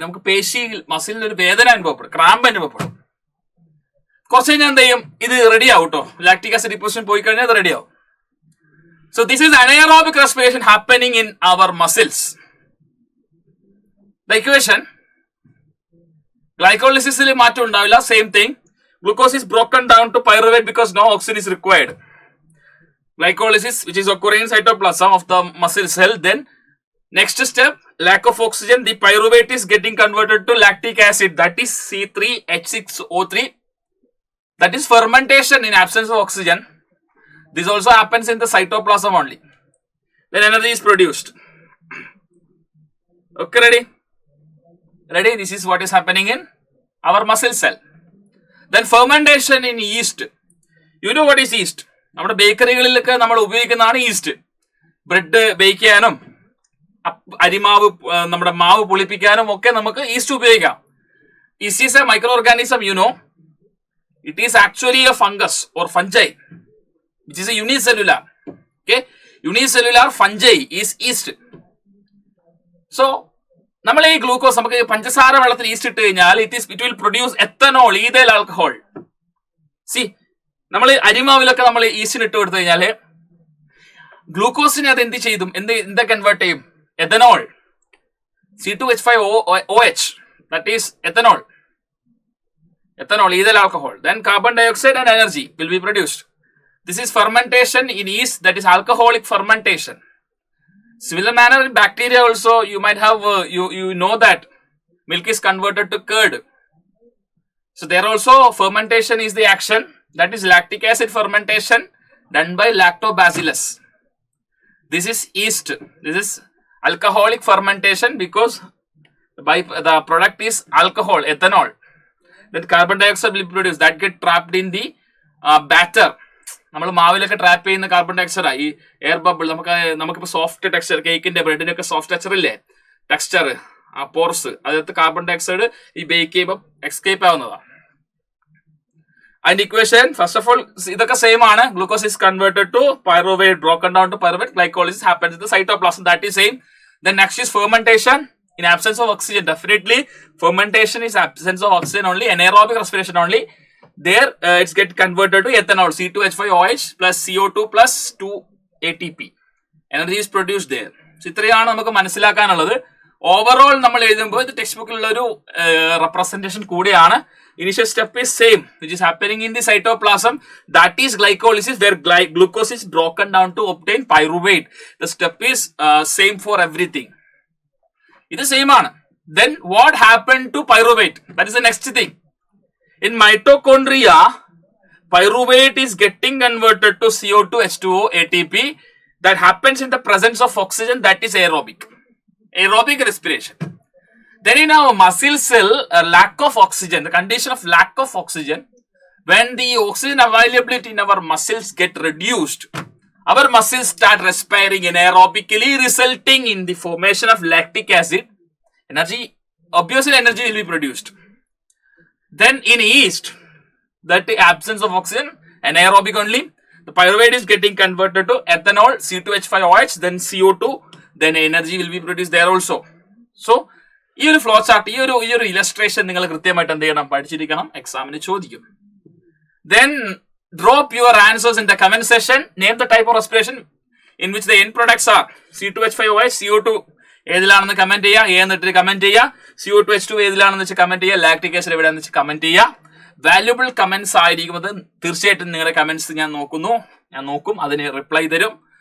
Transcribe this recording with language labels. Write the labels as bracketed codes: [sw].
[ml] നമുക്ക് പേശിയിൽ മസിലിന് ഒരു വേദന അനുഭവപ്പെടും, ക്രാമ്പ് അനുഭവപ്പെടും. കുറച്ച് കഴിഞ്ഞാൽ എന്ത് ചെയ്യും? ഇത് റെഡി ആവും കേട്ടോ. ലാക്ടിക് ആസിഡ് ഡിപ്പോസിഷൻ പോയി കഴിഞ്ഞാൽ ഇത് റെഡി ആവും. [en] So this is anaerobic respiration happening in our muscles. The equation, glycolysis il [ml] മാറ്റം ഉണ്ടാവില്ല, [en] same thing. Glucose is broken down to pyruvate because no oxygen is required. Glycolysis, which is occurring in cytoplasm of the muscle cell. Then next step, lack of oxygen, the pyruvate is getting converted to lactic acid, that is C3H6O3. That is fermentation in absence of oxygen. This also happens in the cytoplasm only. Then energy is produced. Okay, ready? Ready? This is what is happening in our muscle cell. Then fermentation in yeast. You know what is yeast? [ml] നമ്മുടെ ബേക്കറികളിലൊക്കെ നമ്മൾ ഉപയോഗിക്കുന്നതാണ് east. Bread bake ചെയ്യാനും അരിമാവ് നമ്മുടെ മാവ് പുളിപ്പിക്കാനും ഒക്കെ നമുക്ക് east ഉപയോഗിക്കാം. [en] Yeast is a microorganism, you know. It is actually a fungus or fungi which is a unicellular. Okay, unicellular fungi is yeast. [ml] So നമ്മൾ ഈ ഗ്ലൂക്കോസ് നമുക്ക് പഞ്ചസാര വെള്ളത്തിൽ ഈസ്റ്റ് ഇട്ട് കഴിഞ്ഞാൽ [en] it will produce ethanol, ethyl alcohol. [ml] See, നമ്മൾ അരിമാവിലൊക്കെ നമ്മൾ ഈസ്റ്റിന് ഇട്ട് കൊടുത്തു കഴിഞ്ഞാൽ ഗ്ലൂക്കോസിനെ അത് എന്ത് ചെയ്തും, എന്താ കൺവേർട്ട് ചെയ്യും? [en] Ethanol, C2H5OH, that is ethanol, ethyl alcohol. Then carbon dioxide and energy will be produced. This is fermentation in yeast, that is alcoholic fermentation. Similar manner in bacteria also, you might have, you know that milk is converted to curd. So there also fermentation is the action, that is lactic acid fermentation done by lactobacillus. This is yeast. This is alcoholic fermentation because the product is alcohol, ethanol. Then carbon dioxide will be produced, that get trapped in the batter. [ml] നമ്മൾ മാവിലൊക്കെ trap ചെയ്യുന്ന carbon dioxide, ഈ air bubble, നമുക്കിപ്പോൾ soft texture, കേക്കിന്റെ ബ്രെഡിനൊക്കെ soft texture ഇല്ലേ, texture, ആ pores, അതിനകത്ത് carbon dioxide ഈ bake ചെയ്യുമ്പോൾ എക്സ്കേപ്പ് ആവുന്നതാണ്. അതിന്റെ [en] equation first of all [ml] ഇതൊക്കെ സെയിം ആണ്. [en] Glucose is converted to pyruvate, broken down to pyruvate. Glycolysis happens in the cytoplasm, that is same. Then next is fermentation in absence of oxygen. Definitely fermentation is absence of oxygen only, anaerobic respiration only. There it's get converted to ethanol, C2H5OH plus CO2 plus 2 ATP. Energy is produced there. [ml] So ഇത്രയാണ് നമുക്ക് മനസ്സിലാക്കാനുള്ളത്. Overall നമ്മൾ എഴുതുമ്പോൾ ഇത് text ബുക്കിലുള്ള ഒരു representation കൂടിയാണ്. [en] Initial step is same, which is happening in the cytoplasm, that is glycolysis, where glucose is broken down to obtain pyruvate. The step is same for everything. It is same ആണ്. Then what happened to pyruvate? That is the next thing. In mitochondria, pyruvate is getting converted to CO2, H2O, ATP. That happens in the presence of oxygen, that is aerobic. aerobic respiration. Then in our muscle cell, lack of oxygen, the condition of lack of oxygen, when the oxygen availability in our muscles get reduced, our muscles start respiring anaerobically, resulting in the formation of lactic acid. Obviously energy will be produced. Then in yeast, that the absence of oxygen, anaerobic only, the pyruvate is getting converted to ethanol, C2H5OH, then CO2, then energy will be produced there also. [ml] So, ഈ ഒരു flow chart, ഈ ഒരു illustration നിങ്ങൾ കൃത്യമായിട്ട് എന്ത് ചെയ്യണം, പഠിച്ചിരിക്കണം, എക്സാമിന് ചോദിക്കും. [en] Then drop your answers in the comment section. Name the type of respiration in which the end products are [ml] C2H5OH, CO2 ഏതിലാണെന്ന് comment ചെയ്യുക, A എന്നിട്ട് കമന്റ് ചെയ്യുക, CO2H2 ഏതിലാണെന്ന് വെച്ച് കമന്റ് ചെയ്യുക, ലാക്ടിക് ആസിഡ് എവിടെയാണെന്ന് വെച്ച് കമന്റ് ചെയ്യുക. വാല്യുബിൾ കമന്റ്സ് ആയിരിക്കും അത്. തീർച്ചയായിട്ടും നിങ്ങളുടെ കമന്റ്സ് ഞാൻ നോക്കും, അതിന് റിപ്ലൈ തരും.